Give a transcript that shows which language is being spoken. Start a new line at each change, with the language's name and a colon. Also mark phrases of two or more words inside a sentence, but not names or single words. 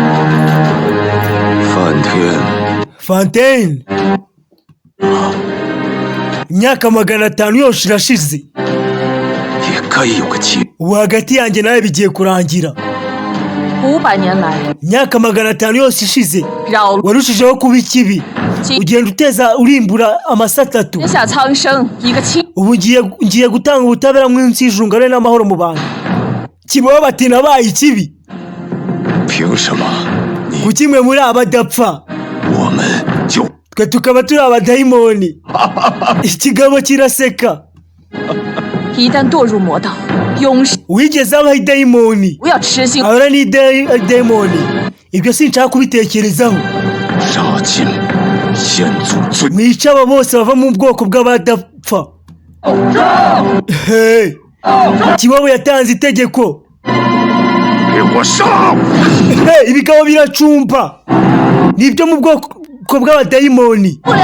Kinyarwanda: Fontaine imyaka 500 yose irashize. Ubu hagati yanjye nawe bigiye kurangira.
Chinese: 500 年来
Kinyarwanda: imyaka 500 yose ishize warushijeho kuba ikibi ugenda uteza urimbura amasatatu.
Chinese: 天下苍生一个清
Kinyarwanda: Ubu ngiye gutanga ubutabera mwinshi ijungane n'amahoro mu bantu. Kibobo bati nabaye ikibi kuki mwe muri abadapfa twe tukaba turi abadayimoni. Ikigabo kiraseka.
Chinese: 一旦堕入魔道 永世
Kinyarwanda: Wigeze abaho idayimoni
Chinese: 不要痴心
Kinyarwanda: ahora ni idayimoni. Ibyo sinshaka kubitekerezaho. Mwica aba bose bava mu bwoko bw'abadapfa. Hey, Kibobo yatanze itegeko. Hey, ibigabo biracumba nibyo mu bwoko bw'abadayimoni.